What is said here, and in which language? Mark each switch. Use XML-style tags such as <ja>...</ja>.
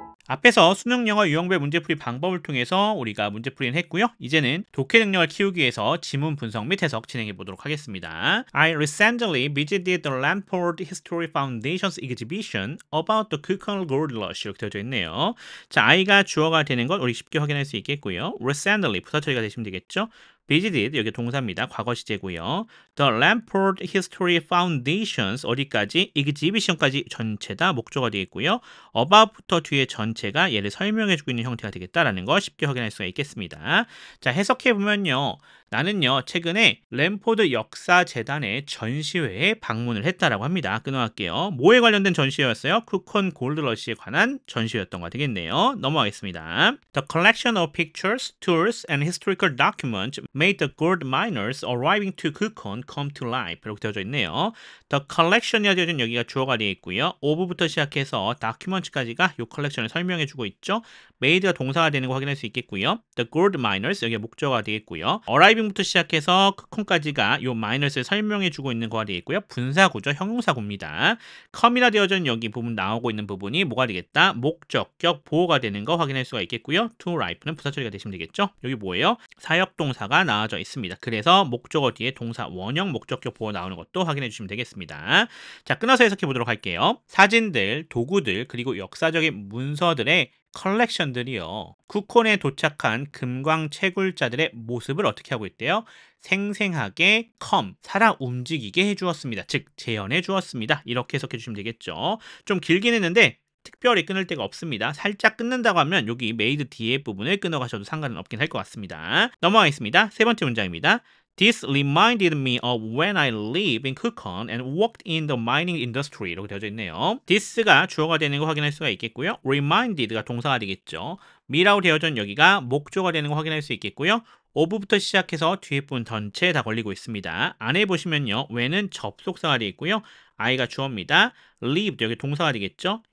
<ko>앞에서 수능 영어 유형별 문제풀이 방법을 통해서 우리가 문제풀이는 했고요. 이제는 독해 능력을 키우기 위해서 지문 분석 및 해석 진행해 보도록 하겠습니다.</ko> <en>I recently visited the Lamport History Foundation's exhibition about the Kukan Gold Rush.</en> <ko>이렇게 되어져 있네요. 자, I가 주어가 되는 것 우리 쉽게 확인할 수 있겠고요. Recently 부사 처리가 되시면 되겠죠. visited 여기 동사입니다. 과거 시제고요.</ko> <en>The Lamport History Foundations</en> <ko>어디까지? exhibition까지 전체 다 목적어가 되겠고요. about부터 뒤에 전체가 얘를 설명해주고 있는 형태가 되겠다라는 거 쉽게 확인할 수가 있겠습니다. 자, 해석해보면요. 나는요 최근에 램포드 역사재단의 전시회에 방문을 했다라고 합니다. 끊어갈게요. 뭐에 관련된 전시회였어요? 쿠콘 골드러시에 관한 전시회였던 거 되겠네요. 넘어가겠습니다.</ko> <en>The collection of pictures, tours, and historical documents made the gold miners arriving to Kukon come to life.</en> <ko>이렇게 되어져 있네요. The collection이라 되어진 여기가 주어가 되어 있고요. of부터 시작해서 document까지가 이 컬렉션을 설명해주고 있죠. made가 동사가 되는 거 확인할 수 있겠고요. The gold miners 여기가 목적어가 되겠고요. arriving부터 시작해서 Kukon까지가 이 miners를 설명해주고 있는 거가 되겠고요. 분사구죠. 형용사구입니다. come이라 되어진 여기 부분 나오고 있는 부분이 뭐가 되겠다? 목적격 보호가 되는 거 확인할 수가 있겠고요. to life는 부사 처리가 되시면 되겠죠. 여기 뭐예요? 사역동사가 나와져 있습니다. 그래서 목적어 뒤에 동사 원형 목적격 보호 나오는 것도 확인해 주시면 되겠습니다. 자, 끊어서 해석해 보도록 할게요. 사진들, 도구들, 그리고 역사적인 문서들의 컬렉션들이요. 쿠콘에 도착한 금광 채굴자들의 모습을 어떻게 하고 있대요? 생생하게 살아 움직이게 해주었습니다. 즉 재현해 주었습니다. 이렇게 해석해 주시면 되겠죠. 좀 길긴 했는데 특별히 끊을 데가 없습니다. 살짝 끊는다고 하면 여기 made 뒤에 부분을 끊어가셔도 상관은 없긴 할 것 같습니다. 넘어가겠습니다. 세 번째 문장입니다.</ko> <en>This reminded me of when I lived in Kukon and worked in the mining industry.</en> <ko>이렇게 되어져 있네요. this가 주어가 되는 거 확인할 수가 있겠고요. reminded가 동사가 되겠죠. me라고 되어져 있는 여기가 목조가 되는 거 확인할 수 있겠고요. of부터 시작해서 뒤에 부분 전체에 다 걸리고 있습니다. 안에 보시면요. when은 접속사가 되어 있고요. I가 주어입니다. lived 여기 동사가 되겠죠.</ko>